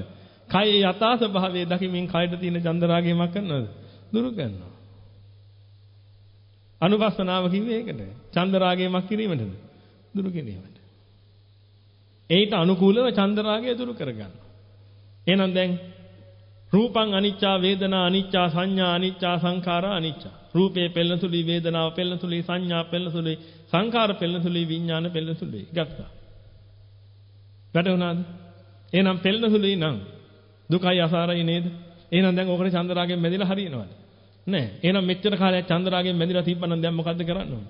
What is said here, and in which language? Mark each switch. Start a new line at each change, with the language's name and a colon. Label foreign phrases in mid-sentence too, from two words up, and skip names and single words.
Sinhala: කායේ යථා ස්වභාවය දකිමින් කායට තියෙන චන්දරාගය මක් කරනවද? දුරු කරනවා. අනුපස්සනාව කිව්වේ ඒකට. චන්දරාගය මක් කිරීමටද? දුරු කිරීමට. ඒට අනුකූලව චන්දරාගය දුරු කරගන්නවා. එහෙනම් දැන්
Pali: රූපං අනිච්චා වේදනා අනිච්චා සංඥා අනිච්චා සංඛාරා අනිච්චා.
Sinhala: රූපේ පෙළෙන සුළුයි වේදනාව පෙළෙන සුළුයි සංඥා පෙළෙන සුළුයි සංඛාර පෙළෙන සුළුයි විඥාන පෙළෙන සුළුයි. ගත්තා. වැටුණාද? එහෙනම් පෙළෙන සුළුයි නම් දුකයි අසාරයි නේද? එහෙනම් දැන් ඕකට චන්දරාගයෙන් බැඳිලා හරියනවද? නෑ. එහෙනම් මෙච්චර කාලයක් චන්දරාගයෙන් බැඳිලා තිබ්බනම් දැන් මොකද්ද කරන්න ඕනේ?